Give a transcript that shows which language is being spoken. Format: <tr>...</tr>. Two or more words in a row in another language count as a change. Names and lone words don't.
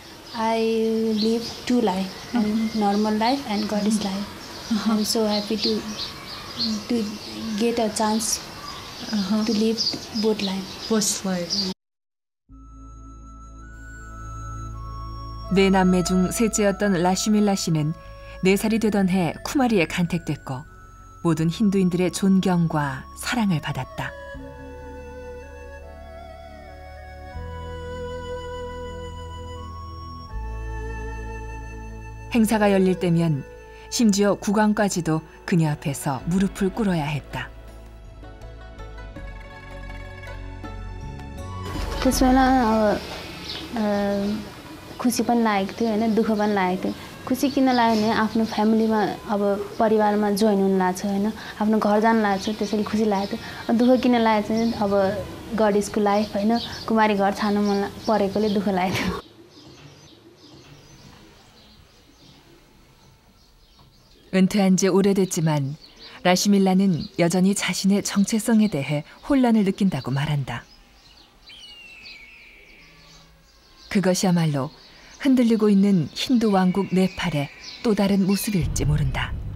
<en>I live two life, and normal life and goddess life. I'm so happy to get a chance to live both life. Both life.</en> <ko>네 남매 중 셋째였던 라시밀라 씨는 4살이 되던 해 쿠마리에 간택됐고 모든 힌두인들의 존경과 사랑을 받았다. 행사가 열릴 때면 심지어 국왕까지도 그녀 앞에서 무릎을 꿇어야 했다.</ko> <ne>त्यसबेला खुसी पनि लागेको थियो हैन दुःख पनि लागेको थियो खुसी किन लाग्यो भने आफ्नो फ्यामिलीमा अब परिवारमा जोइन हुन लाग्छ हैन आफ्नो घर जान लाग्छ त्यसैले खुसी लागेको थियो दुःख किन लागेको चाहिँ अब</ne> <en>goddessको life</en> <ne>हैन कुमारी घर छाड्न मन परेकोले दुःख लागेको थियो</ne> <ko>은퇴한 지 오래됐지만 라시밀라는 여전히 자신의 정체성에 대해 혼란을 느낀다고 말한다. 그것이야말로 흔들리고 있는 힌두 왕국 네팔의 또 다른 모습일지 모른다.</ko>